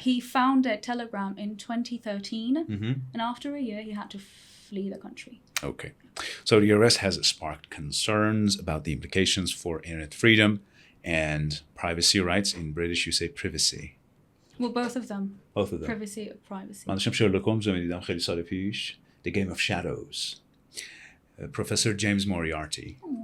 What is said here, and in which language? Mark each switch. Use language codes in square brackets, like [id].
[en] he founded Telegram in 2013, and after a year he had to flee the country. Okay. So the arrest has sparked concerns about the implications for internet freedom and privacy rights. In British, you say privacy. Well, both of them. Both of them. Privacy or privacy. [fa] من داشتم شرلوک هولمز رو می‌دیدم خیلی سال پیش. [en] The Game of Shadows. Professor James Moriarty.